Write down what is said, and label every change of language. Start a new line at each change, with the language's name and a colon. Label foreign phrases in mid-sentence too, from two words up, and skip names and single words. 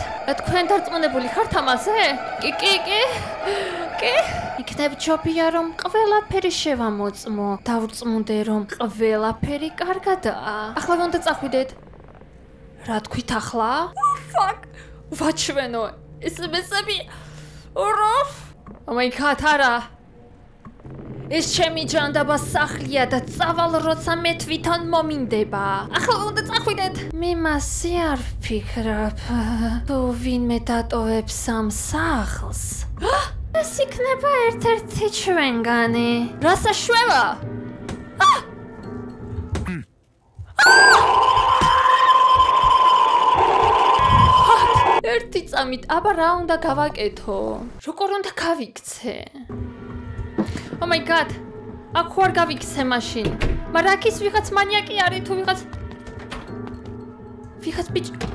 Georgian: თქვენ დარწმუნებული ხართ ამაზე? კი. იქნებ ჯობია რომ ყველაფერი შევამოწმო. დავწმუნდე რომ ყველაფერი კარგადაა. ახლა უნდა წახვიდეთ. რა თქვით ახლა? Fuck. ვაჩვენო. SMS-ები.
English: Oh my god,
Georgian: არა. ეს ჩემი ჯანდაბა სახლია და წავალ როცა მე თვითონ მომინდება. ახლა უნდა წახვიდეთ. მე მასე არ ვფიქრობ. თუ ვინმე დატოვებს ამ სახლს. ეს იქნება ერთ-ერთი ჩვენგანი. რა საშუალა? ერთი წამით, აბა რა უნდა გავაკეთო? როგორ უნდა გავიქცე?
English: Oh my god.
Georgian: აქ ვარ გავიქცე მაშინ. მაგრამ აქ ის ვიღაც მანიაკი არის თუ ვიღაც ბიჭი.